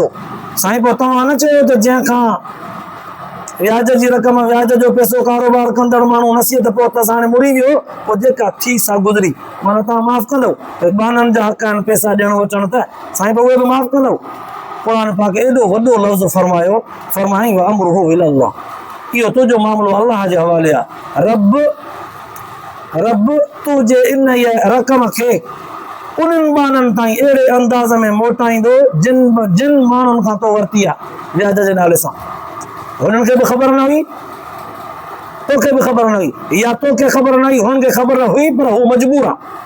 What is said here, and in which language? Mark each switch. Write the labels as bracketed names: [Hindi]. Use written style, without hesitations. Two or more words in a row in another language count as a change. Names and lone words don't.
[Sindhi] साईं पोइ तव्हां न चयो त जंहिंखां व्याज जी रक़म, व्याज जो पैसो कारोबार कंदड़ माण्हू नसीहत पहुतसि, हाणे मुड़ी वियो, पोइ जेका थी सा गुज़री, माना तव्हां माफ़ कंदव? बाननि जा हक़ आहिनि पैसा ॾियण वठण, त साईं पोइ उहे बि माफ़ कंदव? क़ुर पाक एॾो वॾो लफ़्ज़ फरमायो, फरमाई [Arabic] وأمره إلى الله, [Sindhi] इहो तुंहिंजो मामिलो अल्लाह जे हवाले आहे। रब तूं जे इन रक़म खे उन्हनि बाननि ताईं अहिड़े अंदाज़ में मोटाईंदो जिन माण्हुनि खां तो वरिती आहे व्याज जे नाले सां। हुननि खे बि ख़बर न हुई, तोखे बि ख़बर न हुई, या तोखे ख़बर न हुई, हुननि खे ख़बर न हुई, पर हू मजबूर आहे।